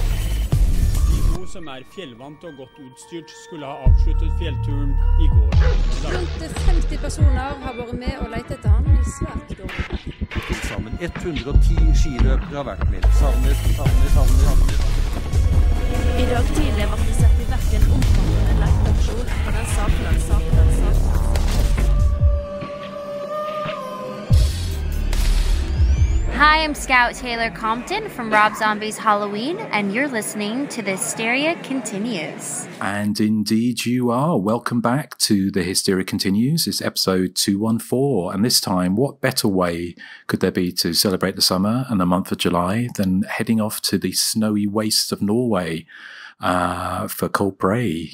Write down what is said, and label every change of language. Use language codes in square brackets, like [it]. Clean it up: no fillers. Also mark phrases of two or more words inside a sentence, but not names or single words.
[no] De 2 som er fjellvant og godt utstyrt skulle ha avsluttet fjellturen i går. Rundt 50 personer har vært med og lett etter ham i svært dårlig. Til sammen 110 skiløpere har vært med. Savnet. I dag tidlig ble det sett i verk en omfattende leteaksjon på den savnet. [en] Hi, I'm Scout Taylor Compton from Rob Zombie's Halloween, and you're listening to the Hysteria Continues. And indeed you are. Welcome back to the Hysteria Continues. It's episode 214, and this time, what better way could there be to celebrate the summer and the month of July than heading off to the snowy wastes of Norway for Cold Bray?